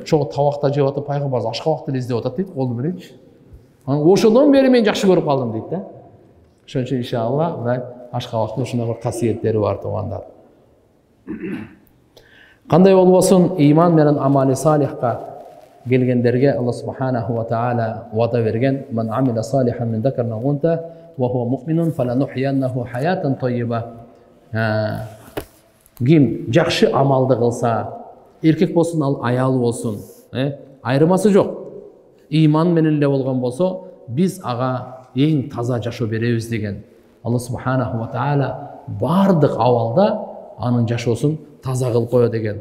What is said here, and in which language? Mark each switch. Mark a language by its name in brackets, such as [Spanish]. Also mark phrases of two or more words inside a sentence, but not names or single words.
[Kyrgyz] Чоң табакта жеп атып пайгамбарыбыз ашкабакты эле издеп атат дейт, колду мененчи. Анан ошондон бери мен жакшы көрүп калдым дейт да. Ошон үчүн иншалла ашкабактын ушундай бир касиеттери бар туугандар. Кандай болбосун, ыйман менен амали салихка келгендерге [Arabic] الله سبحانه وتعالى [Kyrgyz] вада берген: [Arabic] "من عمل صالحا من ذكر أو أنثى وهو مؤمن فلنحيينه حياة طيبة." [Kyrgyz] Ким жакшы амалды кылса, эркек болсун, ал аялы болсун, айырмасы жок. Ыйман менен эле болгон болсо, биз ага эң таза жашоо беребиз деген. Алла субханаху ва таала бардык абалда анын жашоосун таза кылып коет экен.